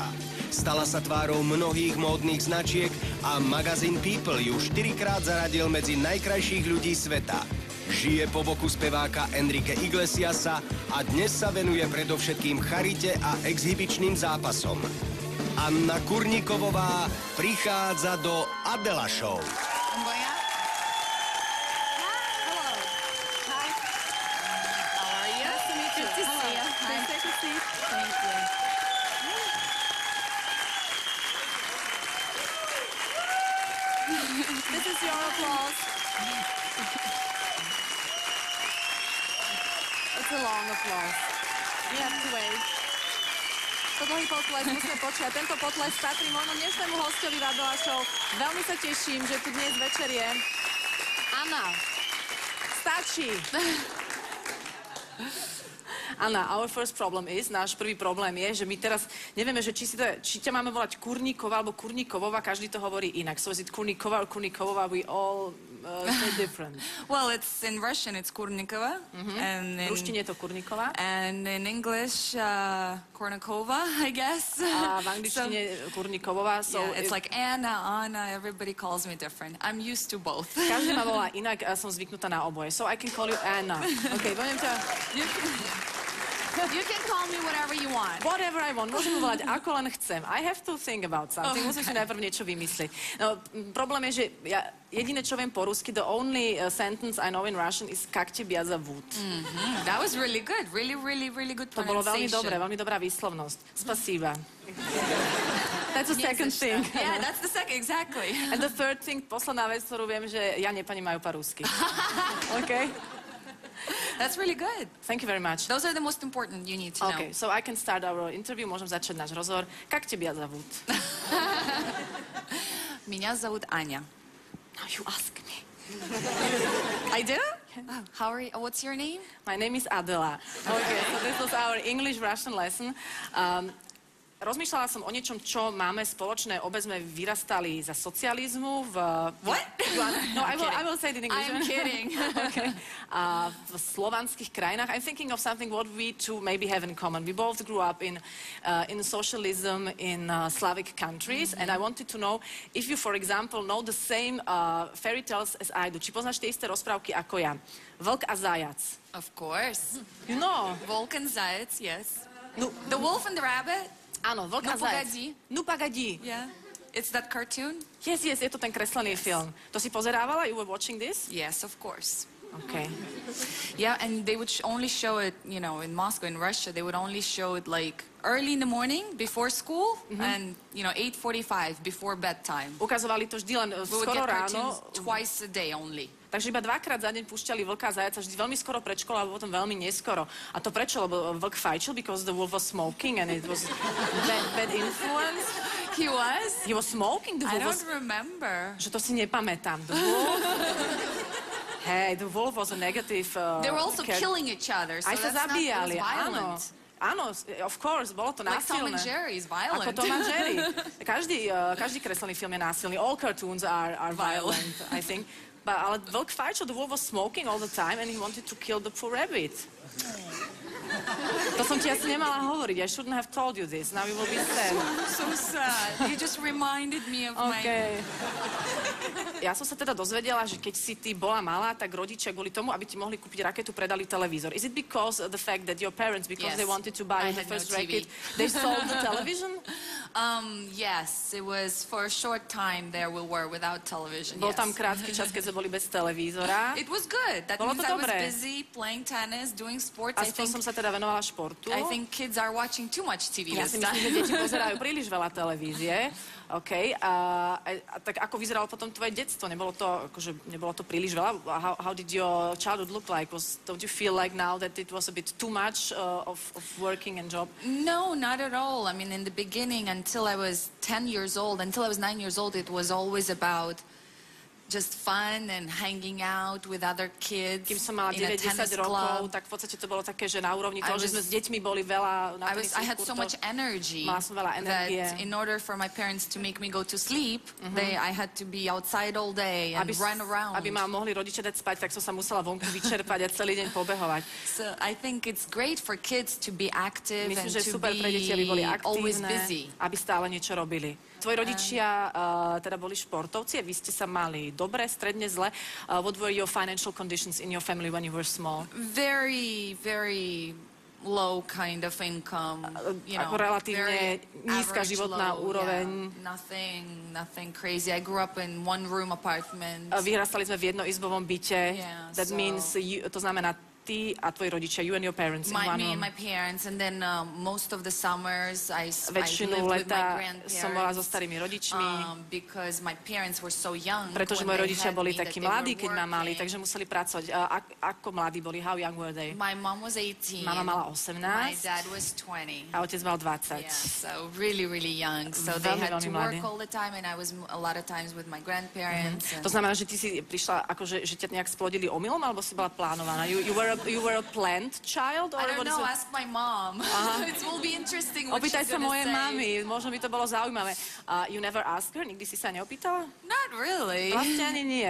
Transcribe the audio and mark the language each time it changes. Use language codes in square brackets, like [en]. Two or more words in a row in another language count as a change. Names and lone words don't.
[sk] Stala sa tvárou mnohých módnych značiek a magazín People ju 4-krát zaradil medzi najkrajších ľudí sveta. Žije po boku speváka Enrique Iglesiasa a dnes sa venuje predovšetkým charite a exhibičným zápasom. Anna Kurníkovová prichádza do Adela Show. [en] This is your applause. It's a long applause. You have to wait. [sk] To dlhý potles musíme počkať. Tento potles patrí môjmu dnešnému hostovi v Adela Show. Veľmi sa teším, že tu dnes večer je. Anna, stačí. Anna, [en] our first problem is, [sk] náš prvý problém je, že my teraz nevieme, že či ťa máme volať Kurníková alebo Kurníkovová, každý to hovorí inak. [en] So is it Kurníková or Kurníkovová? We all say different. Well, it's in Russian, it's Kurnikova. And [sk] v ruštine je to Kurníková. [en] And in English, Kornikova, I guess. [sk] A v angličtine Kurníkovová. [en] So yeah, it's like Anna, everybody calls me different. I'm used to both. [sk] Každý ma volá inak a som zvyknutá na oboje. [en] So I can call you Anna. Okay, [sk] poviem ťa... [en] You can call me whatever you want. Whatever I want. Môžem volať ako len chcem. I have to think about something. [sk] Musím si najprv niečo vymyslieť. No, problém je, že ja jediné, čo viem po rusky, [en] the only sentence I know in Russian is [ru] как тебя зовут. [en] That was really good. Really, really, really good pronunciation. [sk] To bolo veľmi dobré, veľmi dobrá výslovnosť. [ru] Spasíba. [en] That's the second thing. Yeah, that's the second, exactly. And the third thing, [sk] posledná vec, ktorú viem, že [ru] я не понимаю по-русски. [en] Okay? That's really good. Thank you very much. Those are the most important you need to know. Okay, so I can start our interview. [sk] Môžem začať náš rozhovor. [ru] Как тебя зовут? Меня зовут Аня. [en] Now you ask me. I do? Oh, how are you? What's your name? My name is Adela. Okay, so this was our English-Russian lesson. [sk] Rozmýšľala som o niečom, čo máme spoločné. Obe sme vyrastali za socializmu v... [en] What? No, I will say it in English. I'm kidding. Okay. [sk] V slovanských krajinách. [en] I'm thinking of something what we two maybe have in common. We both grew up in socialism in Slavic countries, and I wanted to know if you, for example, know the same fairy tales as I do. [sk] Či poznáš tie isté rozprávky ako ja? Vlk a zajac. [en] Of course. You know. Volk and Zajac, yes. No. The wolf and the rabbit. [sk] Áno, Vlk a zajac. [ru] Ну погоди. [en] Yeah. It's that cartoon? Yes, [sk] je to ten kreslený film. To si pozerávala? [en] You were watching this? Yes, of course. Okay. Yeah, and they would only show it, you know, in Moscow, in Russia, they would only show it like early in the morning before school and, you know, 8:45 before bedtime. [sk] Ukazovali to vždy len skoro ráno. [en] Twice a day only. [sk] Takže iba 2-krát za deň púšťali vlka a zajaca, vždy veľmi skoro pred školou, alebo potom veľmi neskoro. A to prečo? Lebo vlk fajčil, [en] because the wolf was smoking and it was bad influence. He was? He was smoking, the wolf was... I don't remember. [sk] Že to si nepamätám. [en] The wolf... Hey, the wolf was a negative... They were also killing each other, so that's not as violent. [sk] Áno, [en] of course, [sk] bolo to násilné. [en] Like Tom and Jerry is violent. [sk] Ako Tom and Jerry. Každý kreslený film je násilný. [en] All cartoons are violent, I think. [sk] Ale vlk fajčil, [en] the wolf was smoking all the time and he wanted to kill the poor rabbit. [sk] To som ti asi nemala hovoriť. [en] I shouldn't have told you this. Now you will be sad. So sad. You just reminded me of my... [sk] Ja som sa teda dozvedela, že keď si ty bola malá, tak rodičia kvôli tomu, aby ti mohli kúpiť raketu, predali televízor. [en] Is it because the fact that your parents, because they wanted to buy the first racket, they sold the television? Yes, it was for a short time there we were without television. [sk] Bol tam krátky čas, keď sme boli bez televízora. [en] It was good. That means I was busy playing tennis, doing sports. Aspoň som sa teda venovala športu. I think kids are watching too much TV this time. [sk] Ja si myslím, že deti pozerajú príliš veľa televízie. [en] OK. [sk] Tak ako vyzeralo potom tvoje detstvo? Nebolo to príliš veľa? [en] How did your childhood look like? Don't you feel like now that it was a bit too much of working and job? No, not at all. I mean, in the beginning, until I was 10 years old, until I was 9 years old, it was always about just fun and hanging out with other kids [sk] Kým som mala [en] in a [sk] 9-10 [en] tennis [sk] rokov, [en] club. [sk] tak v podstate to bolo také, že na úrovni toho, [en] I [sk] že sme [en] was- [sk] s deťmi boli veľa na [en] I [sk] tenisových [en] had so [sk] kurtoch. [en] much energy [sk] Mala som veľa energie. [en] that in order for my parents to make me go to sleep, I had to be outside all day and run around. [sk] Aby ma mohli rodičia dať spať, tak som sa musela vonku vyčerpať a celý deň pobehovať. [en] So I think it's great for kids to be active [sk] Myslím, [en] and [sk] že je [en] to [sk] super pre deti, aby boli [en] be always [sk] aktívne, [en] busy. [sk] aby stále niečo robili. Tvoji rodičia teda boli športovci a vy ste sa mali dobre, stredne zle. [en] What were your financial conditions in your family when you were small? Very, very low kind of income. You [sk] Ako [en] know, [sk] relatívne [en] very [sk] nízka [en] average [sk] životná [en] low, [sk] úroveň. [en] Yeah. Nothing crazy. I grew up in one-room apartment. [sk] Vyrastali sme v jednoizbovom byte. [en] Yeah, That so- [sk] means, to znamená ty a tvoji rodičia, [en] you and your parents in one Me and room. my parents, and then most of the summers I [sk] Väčšinu [en] lived with my [sk] leta som bola so [en] grandparents [sk] starými rodičmi, [en] because my parents were so young. [sk] pretože [en] when [sk] moji [en] they [sk] rodičia [en] had [sk] boli [en] me that [sk] takí [en] they [sk] mladí, [en] were [sk] keď ma mali, [en] working. [sk] takže museli pracovať. Ako mladí boli? [en] How young were they? My mom was 18. [sk] Mama mala [en] My [sk] 18 [en] dad was 20. [sk] a otec mal 20. [en] Yeah, so really, really young. So they [sk] Veľmi, [en] had to [sk] veľmi [en] work [sk] mladí. [en] all the time, and I was a lot of times with my grandparents. [sk] To znamená, že ty si prišla, akože, že ťa nejak splodili omylom, alebo si bola plánovaná? [en] You were a planned child? Or I what don't is know, it? ask my mom. It will be interesting what [sk] Opýtaj [en] she's [sk] sa [en] gonna [sk] mojej [en] say. [sk] mamy, možno by to bolo zaujímavé. [en] You never asked her? [sk] Nikdy si sa neopýtala? [en] Not really. [sk] Vlastne ani nie.